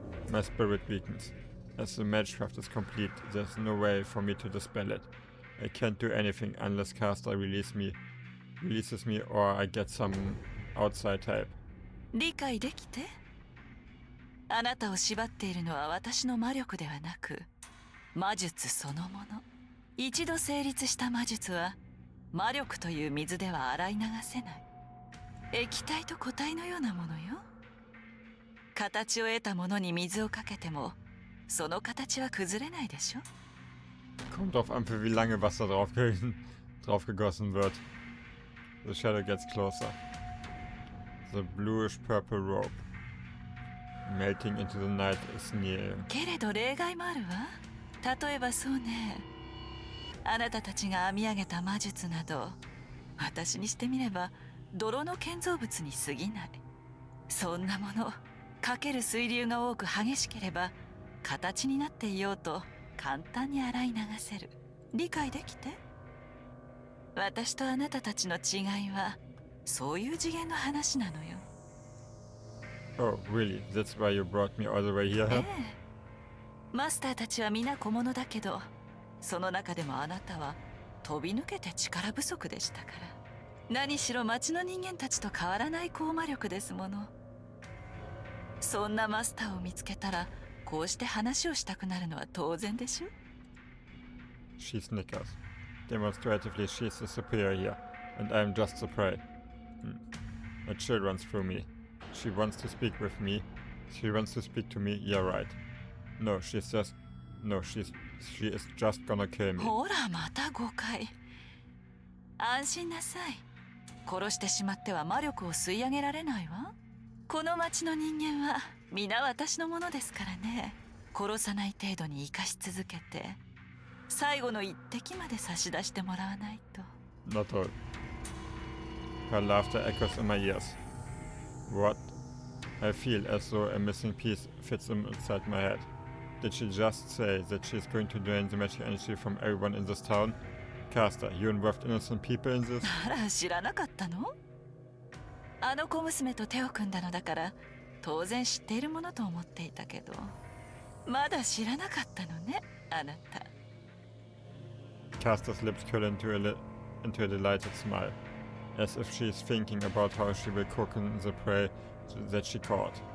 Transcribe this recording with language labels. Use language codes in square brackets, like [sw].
[en] My spirit weakens. As the magecraft is complete, there's no way for me to dispel it. I can't do anything unless Caster releases me or I get some outside help. [ja] 理解できて？あなたを縛っているのは私の魔力ではなく、魔術そのもの。一度成立した魔術は、魔力という水では洗い流せない。液体と固体のようなものよ。形を得たものに水をかけても、その形は崩れないでしょ。 [de] Kommt drauf an, für wie lange Wasser drauf gegossen wird. [en] The shadow gets closer. The bluish purple robe. Melting into the night is near. [ja] けれど例外もあるわ。例えばそうね。あなたたちが編み上げた魔術など、私にしてみれば泥の建造物に過ぎない。そんなもの、かける水流が多く激しければ、形になっていようと簡単に洗い流せる。理解できて？私とあなたたちの違いは、そういう次元の話なのよ。 [en] Oh, really? That's why you brought me all the way here? [ja] ええ。マスターたちは皆小物だけど、その中でもあなたは飛び抜けて力不足でしたから。何しろ町の人間たちと変わらない高魔力ですもの。そんなマスターを見つけたら、こうして話をしたくなるのは当然でしょ。 [en] She snickers. Demonstratively, she's the superior here, and I'm just the prey. A chill runs through me. She wants to speak with me. She wants to speak to me. Yeah, right. No, she is just gonna kill me. [ja] ほら、また誤解。安心なさい。殺してしまっては魔力を吸い上げられないわ。この町の人間は皆私のものですからね。殺さない程度に生かし続けて、最後の一滴まで差し出してもらわないと。 [en] Not all. Her laughter echoes in my ears. What? I feel as though a missing piece fits inside my head. Did she just say that she's going to drain the magic energy from everyone in this town? Caster, you involved innocent people in this? [ja] あら、知らなかったの？あの小娘と手を組んだのだから、当然知っているものと思っていたけど、まだ知らなかったのね、あなた。 [en] Caster's lips curl into a delighted smile, as if she is thinking about how she will cook in the prey that she caught.